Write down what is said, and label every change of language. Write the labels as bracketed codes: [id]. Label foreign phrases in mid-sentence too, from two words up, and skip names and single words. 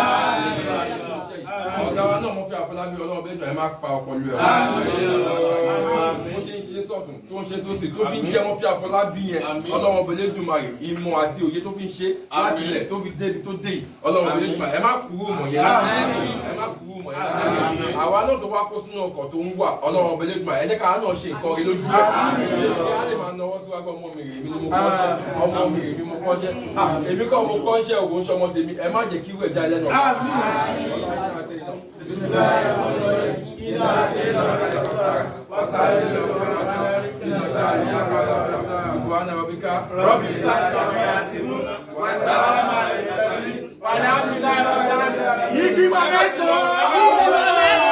[yo] ọ̀gá wa náà Murphy Afọlábí Ọlọ́run ọ̀bẹ̀lẹ̀ Èdùmàrè máa pa ọpọlọ ẹ̀ bó ṣe ń ṣe sọ̀tún tó ń ṣe sósì tó fi ń jẹ́ Murphy Afọlábí yẹn Ọlọ́run ọ̀bẹ̀lẹ̀ Èdùmàrè ìmọ̀ àti òye tó fi ń ṣe láti ilẹ̀ tó fi débi tó dé Ọlọ́run ọ̀bẹ̀lẹ̀ Èdùmàrè ẹ má kúrú mọ̀ yẹn àwa náà tó wá kó sínú ọkọ̀ tó ń wà Ọlọ́run ọ̀bẹ̀lẹ̀ Èdùmàrè ẹ jẹ́ ká náà ṣe nǹkan rí lójú ẹ̀ á lè máa náwó síwájú ọmọ mi rè mí ni mo kọ́ṣẹ́ ọmọ mi rè mí mo kọ́ṣẹ́ èmi kọ́ mo kọ́ṣẹ́ ògùn ṣọmọ tèmi ẹ má jẹ́ kí wẹ̀ já lẹ́nu [ar] سبحان ربك رب العزة عما يصفون وسلام على المرسلين والحمد لله رب العالمين.